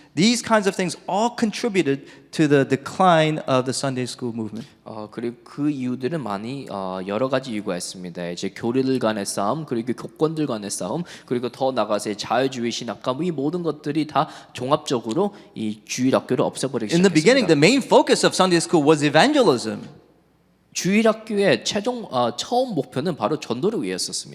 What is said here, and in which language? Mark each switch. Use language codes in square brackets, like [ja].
[en] These kinds of things all contributed to the decline of the Sunday school movement. [ko] 그리고 그 이유들은 많이 여러 가지 이유가 있습니다. 이제 교리들 간의 싸움, 그리고 교권들 간의 싸움, 그리고 더 나가서 자유주의 신학과 이 모든 것들이 다 종합적으로 이 주일학교를 없애버리기 [en] In the beginning, the main focus of Sunday school was evangelism. [ko] 주일학교의 처음 목표는 바로 전도를 위해였었습니다.